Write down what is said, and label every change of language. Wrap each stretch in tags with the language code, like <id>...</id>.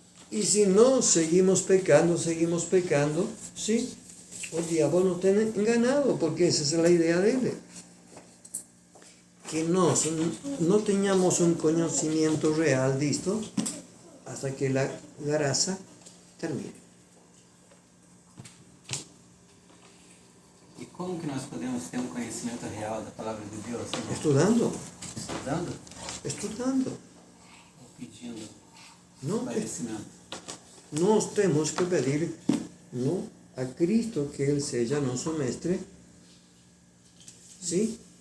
<es>Y si no seguimos pecando, ¿sí? El diablo nos tiene enganado, porque esa es la idea de él. Que no tengamos un conocimiento real de esto hasta que la gracia termine.</es> <pt>E como que nós podemos ter um conhecimento real da palavra de Deus? Estudando. Estudando? Ou pedindo esclarecimento? Nós temos que pedir a Cristo</pt> <es>que Él sea nuestro mestre,</es> <pt>¿sí?</pt>